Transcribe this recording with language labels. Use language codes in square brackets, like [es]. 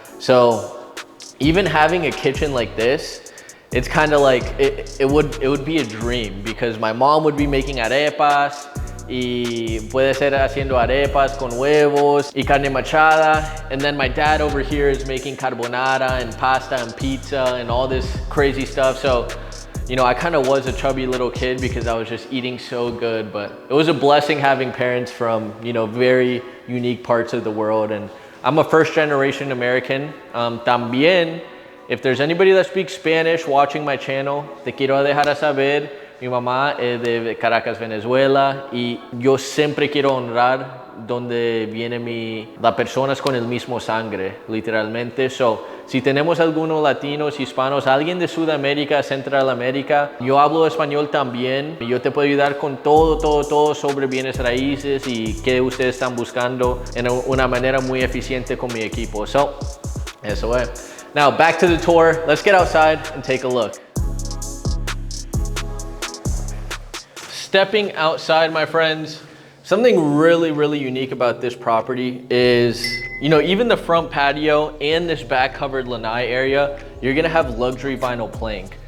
[en] So even having a kitchen like this, it's kind of like, it would be a dream, because my mom would be making arepas, [es] y puede ser haciendo arepas con huevos y carne machada, [en] and then my dad over here is making carbonara and pasta and pizza and all this crazy stuff. So, you know, I kind of was a chubby little kid because I was just eating so good, but it was a blessing having parents from, you know, very unique parts of the world. And I'm a first-generation American. [es] También, [en] if there's anybody that speaks Spanish watching my channel, [es] te quiero dejar saber, mi mamá es de Caracas, Venezuela, y yo siempre quiero honrar donde viene las personas con el mismo sangre, literalmente. So, si tenemos algunos latinos, hispanos, alguien de Sudamérica, Centroamérica, yo hablo español también. Yo te puedo ayudar con todo sobre bienes raíces y qué ustedes están buscando en una manera muy eficiente con mi equipo. [en] So, [es] eso es. [en] Now, back to the tour. Let's get outside and take a look. Stepping outside, my friends, something really, really unique about this property is, you know, even the front patio and this back covered lanai area, you're gonna have luxury vinyl plank.